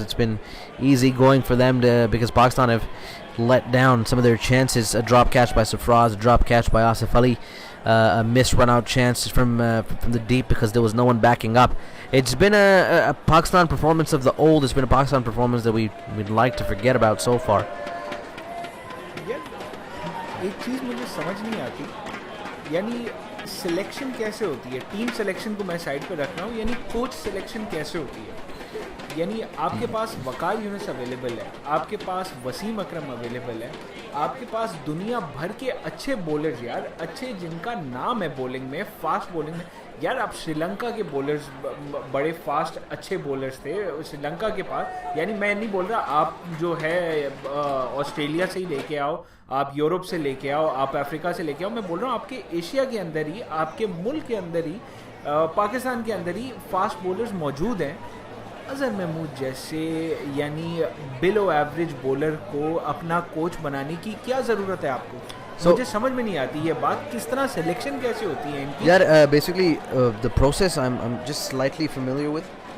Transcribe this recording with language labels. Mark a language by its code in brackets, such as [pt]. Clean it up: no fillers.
[en] It's been easy going for them because Pakistan have let down some of their chances. A drop catch by Sarfraz, a drop catch by Asif Ali, a missed run-out chance from the deep because there was no one backing up. It's been a Pakistan performance of the old. It's been a Pakistan performance that we'd like to forget about so far. [hi] एक चीज़ मुझे समझ नहीं आती, यानी selection कैसे होती है. Team selection को मैं साइड पे रख रहा हूँ, यानी कोच सिलेक्शन कैसे होती है. यानी आपके पास वकार यूनुस अवेलेबल है, आपके पास वसीम अकरम अवेलेबल है, आपके पास दुनिया भर के अच्छे बॉलर्स यार, अच्छे जिनका नाम है बॉलिंग में, फास्ट बॉलिंग में. यार आप श्रीलंका के बॉलर्स बड़े फास्ट अच्छे बॉलर्स थे श्रीलंका के पास. यानी मैं नहीं बोल रहा आप जो है ऑस्ट्रेलिया से ही लेके आओ, आप यूरोप से लेके आओ, आप अफ्रीका से लेके आओ. मैं बोल रहा हूँ आपके एशिया के अंदर ही, आपके मुल्क के अंदर ही, पाकिस्तान के अंदर ही फास्ट बॉलर्स मौजूद हैं. अजहर महमूद जैसे यानी बिलो एवरेज बॉलर को अपना कोच बनाने की क्या ज़रूरत है आपको? मुझे समझ में नहीं आती ये बात, किस तरह सिलेक्शन कैसे होती है इनकी. [en] यार basically the process I'm just slightly familiar with.